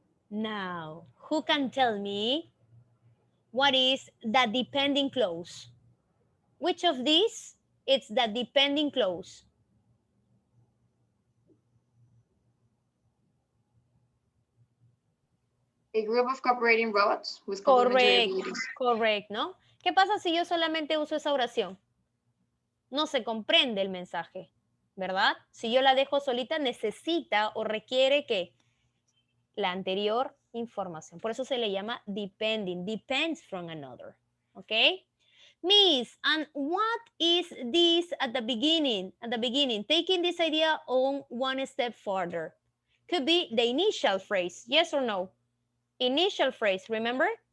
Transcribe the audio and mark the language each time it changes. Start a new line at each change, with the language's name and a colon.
English: Now, who can tell me what is the depending clause? Which of these is the depending clause? A group of cooperating robots with complementary abilities.
Spanish: Correcto, ¿no? ¿Qué pasa si yo solamente uso esa oración? No se comprende el mensaje, ¿verdad? Si yo la dejo solita, necesita o requiere que la anterior información. Por eso se le llama depending,
English: depends from another,
Spanish: ¿ok?
English: Miss, and what is this at the beginning? At the beginning, taking this idea on one step further. Could be the initial phrase, yes or no? Initial phrase, remember?